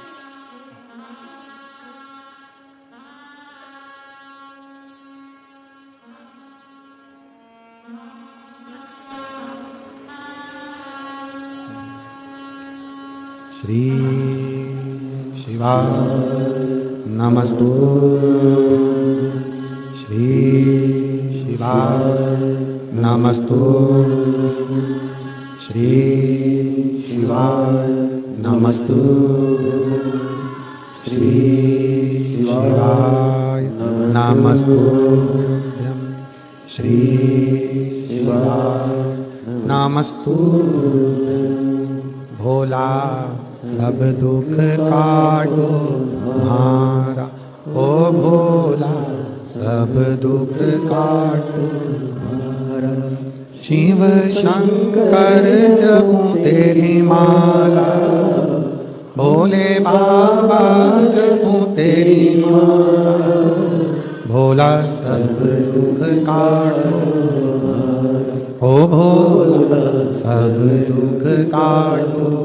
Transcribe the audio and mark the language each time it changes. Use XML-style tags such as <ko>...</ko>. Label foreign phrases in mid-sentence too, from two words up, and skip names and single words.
<sa>श्री शिवाय नमस्तु, श्री शिवाय नमस्तु, श्री शिवाय नमस्तु, श्री शिवाय नमस्तु, श्री शिवाय नमस्तु।</sa> <hi>भोला सब दुख काटो हमारा, ओ भोला सब दुख काटो हमारा। शिव शंकर जपूं तेरी माला, भोले बाबा जपूं तेरी माला, भोला सब दुख काटो, ओ भोला सब दुख काटो।</hi>